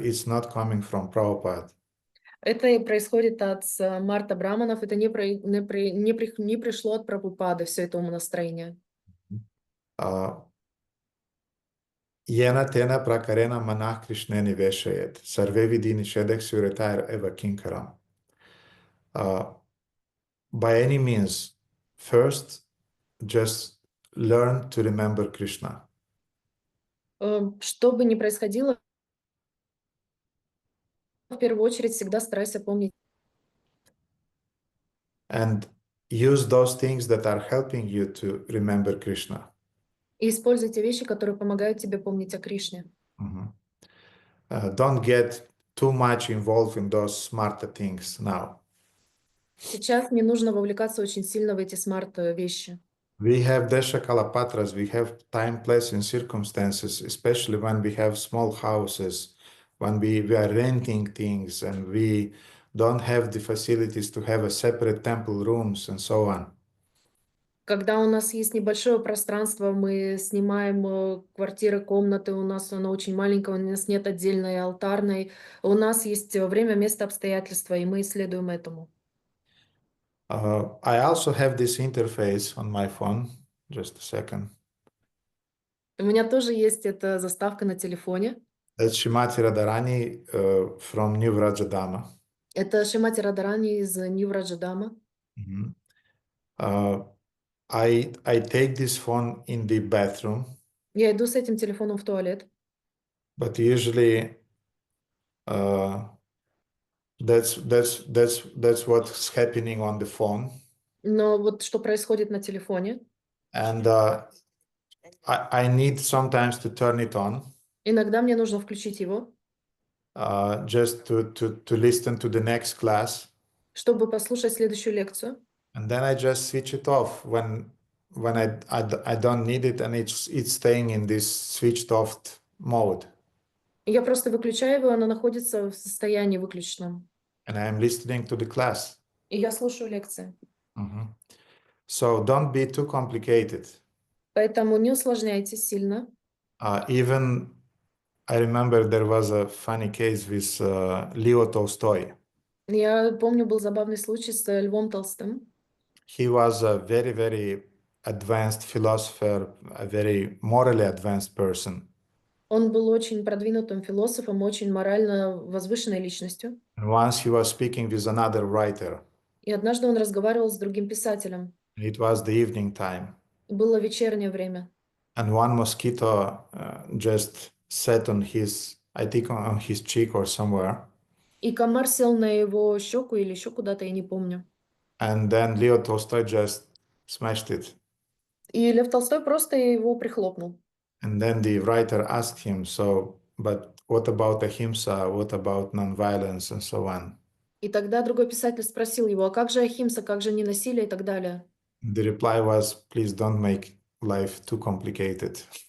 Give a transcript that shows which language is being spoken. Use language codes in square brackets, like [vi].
[en] It's not coming from Prabhupada. [ru] Это и происходит от Марта Браманов, это не пришло от Прабхупады, все это умонастроение. [sa] Jena tena prakarena manah krishneni veshayet. Sarve vidini shedek suretair eva kinkaram. [en] By any means, first, just learn to remember Krishna. [ru] Что бы ни происходило, в первую очередь всегда старайся помнить. [en] And use those things that are helping you to remember Krishna. [ru] И используйте вещи, которые помогают тебе помнить о Кришне. [en] Don't get too much involved in those smarter things now. [ru] Сейчас не нужно вовлекаться очень сильно в эти смарт-вещи. [en] We have Desha Kalapatras, we have time, place, and circumstances, especially when we have small houses, when we are renting things and we don't have the facilities to have a separate temple rooms and so on. [ru] Когда у нас есть небольшое пространство, мы снимаем квартиры, комнаты, у нас она очень маленькая, у нас нет отдельной алтарной, у нас есть время, место, обстоятельства, и мы исследуем этому. [en] I also have this interface on my phone. Just a second. [ru] У меня тоже есть эта заставка на телефоне. [en] That's Shrimati Radharani from New Vrajadama. [ru] Это Шримати Радарани из Нью-Враджадама. [en] I take this phone in the bathroom. [ru] Я иду с этим телефоном в туалет. [en] But usually that's what's happening on the phone. [ru] Но вот что происходит на телефоне. [en] And I need sometimes to turn it on. [ru] Иногда мне нужно включить его. [en] Just to listen to the next class. [ru] Чтобы послушать следующую лекцию. [en] And then I just switch it off when I don't need it and it's staying in this switched off mode. [ru] Я просто выключаю его, оно находится в состоянии выключенном. [en] And I am listening to the class. [ru] И я слушаю лекции. [en] So don't be too complicated. [ru] Поэтому не усложняйте сильно. [en] Even I remember there was a funny case with Leo Tolstoy. [ru] Я помню, был забавный случай с Львом Толстым. [en] He was a very, very advanced philosopher, a very morally advanced person. [ru] Он был очень продвинутым философом, очень морально возвышенной личностью. [en] And once he was speaking with another writer. [ru] И однажды он разговаривал с другим писателем. [en] It was the evening time. [ru] Было вечернее время. [en] And one mosquito just sat on his, I think on his cheek or somewhere. [ru] И комар сел на его щеку или еще куда-то, я не помню. [en] And then Leo Tolstoy just smashed it. [ru] И Лев Толстой просто его прихлопнул. [en] And then the writer asked him, but what about ahimsa? What about non-violence and so on? [ru] И тогда другой писатель спросил его, а как же ахимса, как же ненасилие и так далее? [en] The reply was, please don't make life too complicated.